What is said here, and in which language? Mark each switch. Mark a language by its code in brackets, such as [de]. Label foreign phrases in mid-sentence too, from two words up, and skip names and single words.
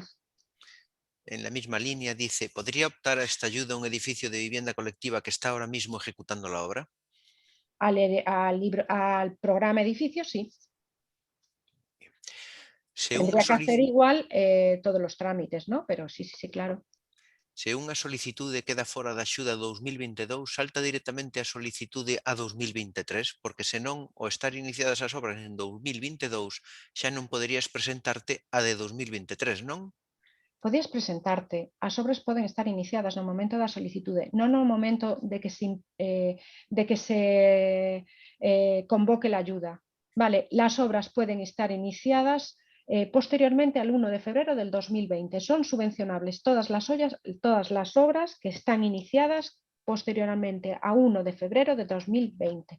[es] En la misma línea dice, ¿podría optar a esta ayuda un edificio de vivienda colectiva que está ahora mismo ejecutando la obra? Al programa edificio, sí. Según Tendría que hacer igual todos los trámites, ¿no? Pero sí, claro. [gl] Se unha solicitude queda fora da axuda 2022, salta directamente a solicitude a 2023, porque senón, ao estar iniciadas as obras en 2022, xa non poderías presentarte a de 2023, non? Podías presentarte, as obras poden estar iniciadas no momento da solicitude, non no momento de que se convoque [es] la ayuda. Vale, las obras pueden estar iniciadas posteriormente al 1 de febrero del 2020. Son subvencionables todas las obras que están iniciadas posteriormente a 1 de febrero de 2020.